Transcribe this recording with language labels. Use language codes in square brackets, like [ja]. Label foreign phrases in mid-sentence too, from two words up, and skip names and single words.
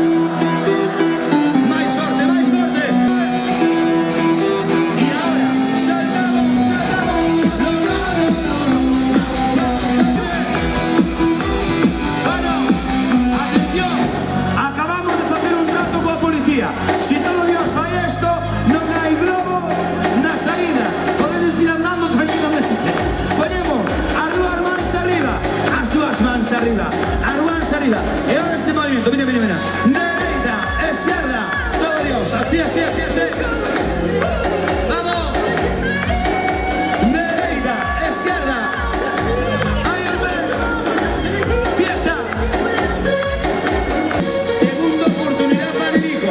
[es] Más fuerte. Y ahora, saltamos. Bueno, atención. Acabamos de hacer un trato con la policía. Si todo Dios falla esto, no hay globo na salida. [gl] Podedes ir andando tranquilamente. Ponemos as dúas mans arriba. As mans arriba. [es] E ahora este movimiento, mira. Dereita, izquierda, todo Dios. Así. Vamos. Dereita, izquierda. Ahí el pecho. Fiesta. Segunda oportunidad para el hijo.